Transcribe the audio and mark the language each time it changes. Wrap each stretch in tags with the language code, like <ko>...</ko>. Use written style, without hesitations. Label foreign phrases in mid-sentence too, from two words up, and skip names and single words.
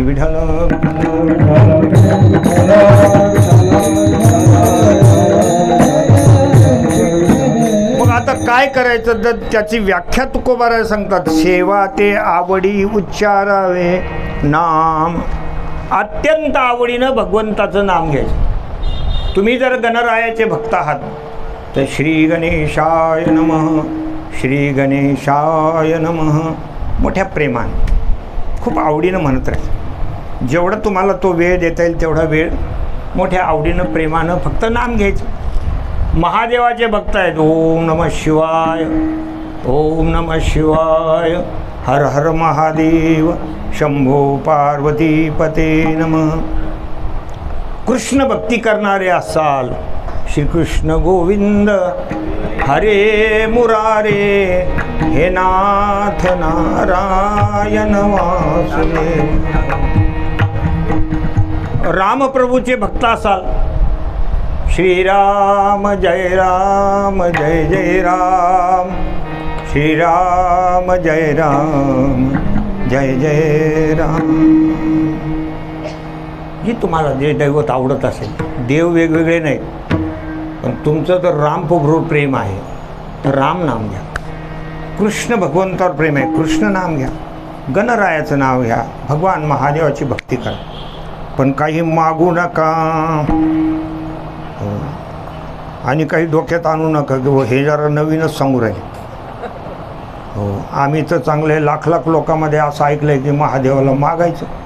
<mr>विठ्ठल मग आता काय करायचं तर त्याची व्याख्या तुकोबाराय सांगतात. सेवा ते आवडी उच्चारावे नाम. अत्यंत आवडीनं भगवंताचं नाम घ्यायचं. तुम्ही जर गणरायाचे भक्त आहात तर</mr> <sa>श्री गणेशाय नमः, श्री गणेशाय नमः</sa> <mr>मोठ्या प्रेमाने खूप आवडीनं म्हणत राहायचं. जेवढं तुम्हाला तो वेळ देता येईल तेवढा वेळ मोठ्या आवडीनं प्रेमानं फक्त नाम घ्यायचं. महादेवाचे भक्त आहेत.</mr> <sa>ओम नमः शिवाय, ओम नमः शिवाय, हर हर महादेव, शंभो पार्वती पते नमः.</sa> <mr>कृष्ण भक्ती करणारे असाल,</mr> <sa>श्रीकृष्ण गोविंद हरे मुरारे, हे नाथ नारायण वासुदेव.</sa> <mr>रामप्रभूचे भक्त असाल,</mr> <sa>श्रीराम जय राम जय जय राम, श्रीराम जय राम जय जय राम.</sa> <mr>जी तुम्हाला जे दैवत आवडत असेल, देव वेगवेगळे नाहीत, पण तुमचं तर रामप्रभूवर प्रेम आहे तर राम नाम घ्या. कृष्ण भगवंतावर प्रेम आहे, कृष्ण नाम घ्या. गणरायाचं नाव घ्या, भगवान महादेवाची भक्ती करा. पण काही मागू नका आणि काही डोक्यात आणू नका की हे जरा नवीनच सांगू राहिले. हो, आम्ही तर चांगले लाख लाख लोकांमध्ये असं ऐकलं आहे की महादेवाला मागायचं.</mr>